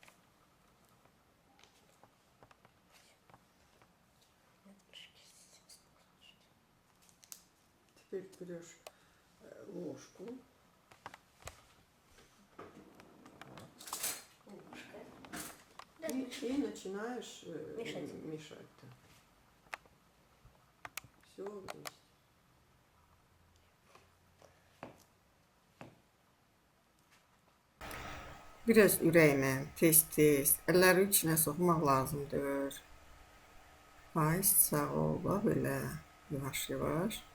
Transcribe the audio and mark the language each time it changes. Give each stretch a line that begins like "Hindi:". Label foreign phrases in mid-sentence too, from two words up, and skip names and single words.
Russian: Теперь берешь ложку. И начинаешь мешать. Все вместе.
Azerbaijani: Biraz ürəyinə, tez-tez, əlləri içinə soxmaq lazımdır. Ay, sağ ol, bax belə, yavaş-yavaş.